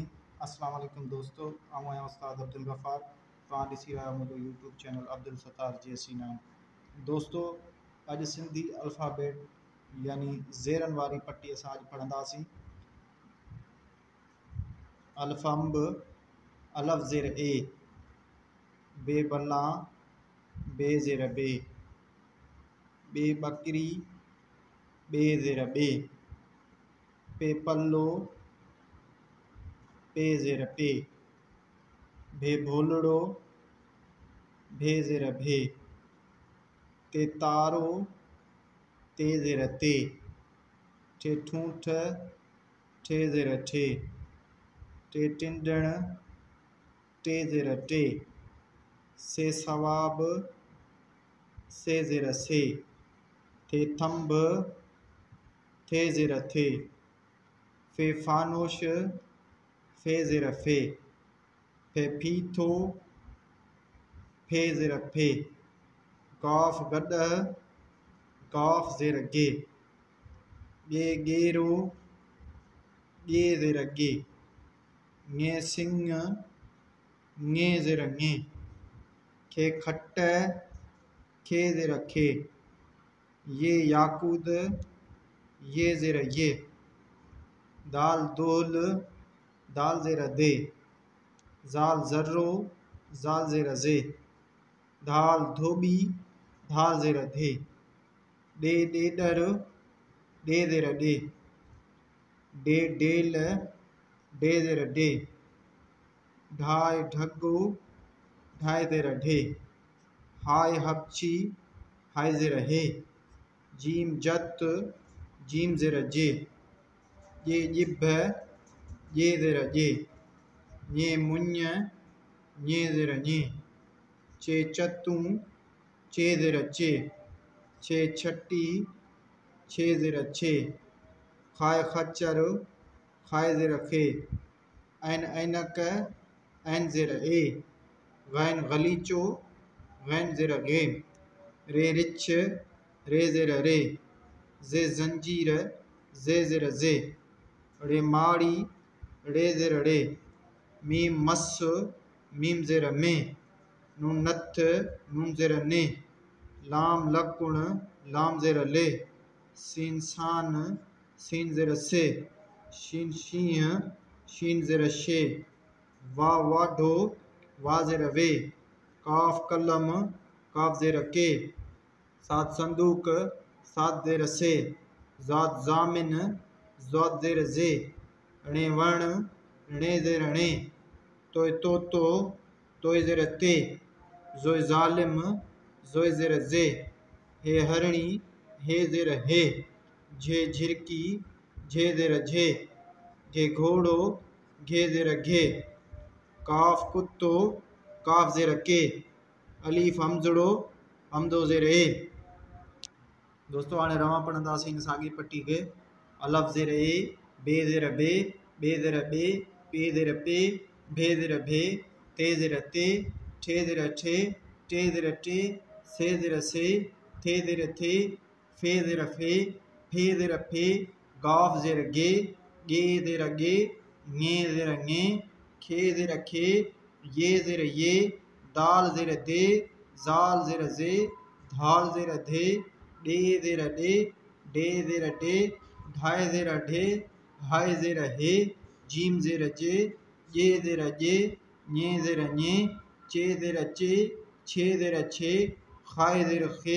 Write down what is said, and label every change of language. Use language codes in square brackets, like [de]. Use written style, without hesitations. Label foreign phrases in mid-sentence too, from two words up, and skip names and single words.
[ar] السلام عليكم [sd] दोस्तों, मैं उस्ताद अब्दुल गफ़ार तव्हां ॾिसी रहिया मुंहिंजो यूट्यूब चैनल अब्दुल सत्तार JC9। दोस्तों, अॼु सिंधी अल्फ़ाबेट यानी ज़ेरनि वारी पटी असां अॼु पढ़ंदासीं। अल्फ़ंब, अलफ़ ज़ेर ए, बे बल्ला, बे ज़ेर बे, बे बकरी, बे ज़ेर बे, पे पल्लो, पे ज़ेर पे, भे भोलड़ो, भे ज़ेर भे, ते तारो, ते ज़ेर ते, ठे ठूंठ, ठे ज़ेर ठे, टे टिंडण, टे ज़ेर टे, से सवाब, से ज़ेर से, थे थंब, थे ज़ेर थे, फे फानोश, फे ज़ेर फे, फे फीथो, फे ज़ेर फे, काफ गॾह, काफ ज़ेर गे, गे गेरो, गे ज़ेर गे, ङे सिंह, ङे ज़ेर ङे, खे खट, खे ज़ेर खे, ये याकूद, ये ज़ेर ये, दाल दोल, दाल ज़ेर दे, ज़ाल ज़र्रो, ज़ाल ज़ेर ज़े, धाल धोबी, धाल ज़ेर धे, डे डेडर, डे ज़ेर डे, डे डेल, डे ज़ेर डे, ढाई ढगो, ढाई ज़ेर ढे, हाय हपची, हाय ज़ेर हे, जीम जत, जीम ज़ेर जे, ये जिभ, ये ज़ेर जे, ये मुञ, ये ज़ेर ñे, चे चतूं, चे ज़ेर चे, छे छटी, छे ज़ेर छे, खाए खच्चर, खाए ज़ेर खे, ऐन ऐनक, ऐन ज़ेर ए, गैन गलीचो, गैन ज़ेर गे, रे रिछ, रे ज़ेर रे, जे ज़ंजीर, जे ज़ेर जे, रे माड़ी, रे ज़ेर रे, मीम मस, मीम ज़ेर में, नून नथ, नून ज़ेर ने, लाम लकुण, लाम ज़ेर ले, सीन सान, सीन ज़ेर से, शीन शींह, शीन ज़ेर शे, वा वाढो, वा ज़ेर वे, काफ कलम, काफ ज़ेर के, सात संदूक, सात ज़ेर से, ज़ात ज़ामिन, ज़ात ज़ेर जे, णे वण, णे ज़ेर णे, तोय तोतो, तोय ज़ेर ते, ज़ोय ज़ालिम, ज़ोय ज़ेर जे, हे हरणी, हे ज़ेर हे, झे झिरकी, झे ज़ेर झे, घे घोड़ो, घे ज़ेर घे, काफ कुत्तो, काफ ज़ेर के, अलीफ हमज़ड़ो, हमदो ज़ेर ए। दोस्तों, हाणे रवां पढ़ंदासीं इन साॻी पट्टी खे। अलफ़ ज़ेर ए, बे ज़ेर बे, बे ज़ेर बे, पे ज़ेर पे, भे ज़ेर भे, ते ज़ेर ते, ठे ज़ेर ठे, टे ज़ेर टे, से ज़ेर से, थे ज़ेर थे, फे ज़ेर फे, फे ज़ेर फे, गाफ ज़ेर गे, गे ज़ेर गे, ङे ज़ेर ङे, खे ज़ेर खे, ये ज़ेर ये, दाल ज़ेर दे, ज़ाल ज़ेर ज़े, धाल ज़ेर धे, डे ज़ेर डे, डे ज़ेर डे, ढाई ज़ेर ढे, हाय ज़ेर हे, जीम ज़ेर जे, ये ज़ेर जे, ñे ज़ेर ñे, चे ज़ेर चे, छे ज़ेर छे, खाए ज़ेर खे,